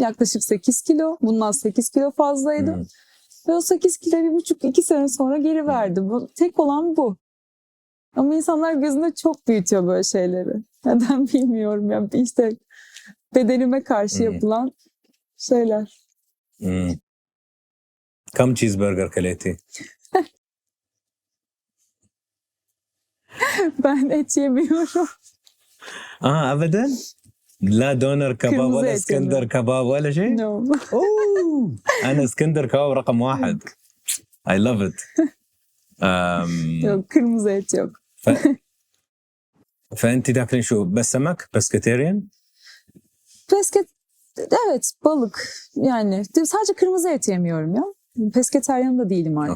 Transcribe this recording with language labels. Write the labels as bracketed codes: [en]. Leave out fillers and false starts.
[tr] Yaklaşık 8 kilo. Bundan 8 kilo fazlaydı. Ve o 8 kilo 1,5-2 sene sonra geri verdi. Tek olan bu. Ama insanlar gözünde çok büyütüyor böyle şeyleri. Neden bilmiyorum. Yani işte bedenime karşı yapılan şeyler. [ar] كم cheeseburger كليتي؟ [tr] Ben et yemiyorum. [ar] ابدا؟ لا دونر كباب ولا اسكندر كباب ولا شيء؟ [en] No. [ar] اوه انا اسكندر كباب رقم 1. [en] I love it. [tr] Yok, kırmızı et yok. [ar] فانت تاكلين شو بس سمك pescatarian؟ [tr] Evet, balık yani. Sadece kırmızı et yemiyorum ya. Pesketaryen da değilim artık.